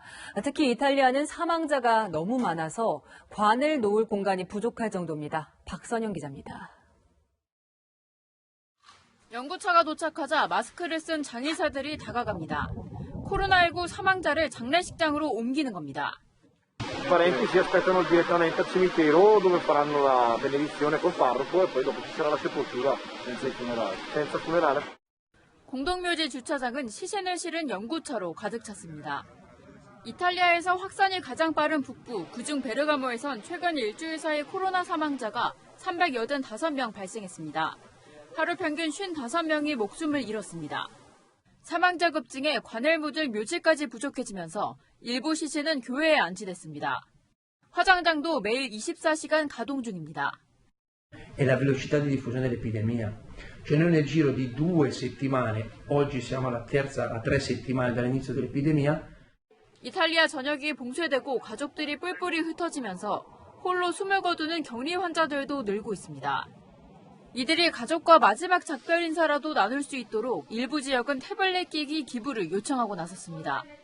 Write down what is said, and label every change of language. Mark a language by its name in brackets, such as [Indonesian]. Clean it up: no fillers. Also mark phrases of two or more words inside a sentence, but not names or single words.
[Korean] 특히 이탈리아는 사망자가 너무 많아서 관을 놓을 공간이 부족할 정도입니다. 박선영 기자입니다. 연구차가 도착하자 마스크를 쓴 장의사들이 다가갑니다. 코로나19 사망자를 장례식장으로 옮기는 겁니다. [Italian] Parenti si aspettano direttamente al cimitero dove faranno la benedizione col parroco e poi dopo ci sarà la sepoltura senza funerale. [Korean] 공동묘지 주차장은 시신을 실은 연구차로 가득 찼습니다. 이탈리아에서 확산이 가장 빠른 북부, 그중 베르가모에선 최근 일주일 사이 코로나 사망자가 385명 발생했습니다. 하루 평균 55명이 목숨을 잃었습니다. 사망자 급증에 관을 묻을 묘지까지 부족해지면서 일부 시신은 교회에 안치됐습니다. 화장장도 매일 24시간 가동 중입니다. [Italian] È la velocità di diffusione dell'epidemia. Cioè noi nel giro di 2 settimane, oggi siamo a 3 settimane dall'inizio dell'epidemia. [Korean] 이탈리아 전역이 봉쇄되고 가족들이 뿔뿔이 흩어지면서 홀로 숨을 거두는 격리 환자들도 늘고 있습니다. 이들이 가족과 마지막 작별 인사라도 나눌 수 있도록 일부 지역은 태블릿 기기 기부를 요청하고 나섰습니다.